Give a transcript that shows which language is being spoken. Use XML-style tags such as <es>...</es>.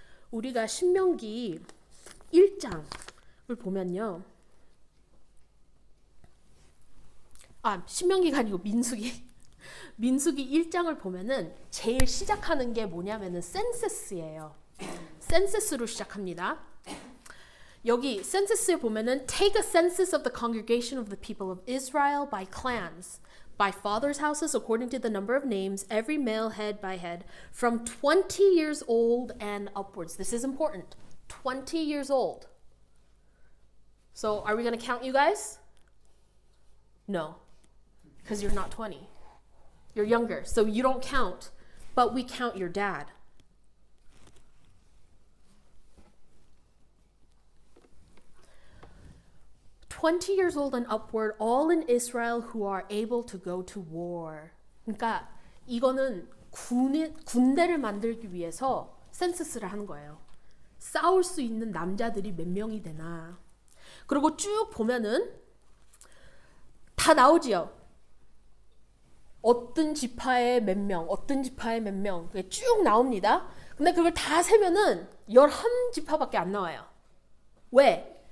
<ko>우리가 신명기 1장을 보면요. 신명기가 아니고 민수기 1장을 보면은 제일 시작하는 게 뭐냐면은 센서스예요. 센서스로 시작합니다. 여기 센서스에 보면은</ko> <en>take a census of the congregation of the people of Israel by clans, by fathers' houses according to the number of names, every male head by head, from 20 years old and upwards. This is important. 20 years old. So are we going to count you guys? No, because you're not 20. You're younger, so you don't count, but we count your dad. (20 years old and upward, all in Israel who are able to go to war).</en> <ko>그러니까 이거는 군대를 만들기 위해서 센서스를 하는 거예요. 싸울 수 있는 남자들이 몇 명이 되나. 그리고 쭉 보면은 다 나오지요. 어떤 지파에 몇 명, 어떤 지파에 몇 명, 그게 쭉 나옵니다. 근데 그걸 다 세면은 11지파밖에 안 나와요. 왜?</ko>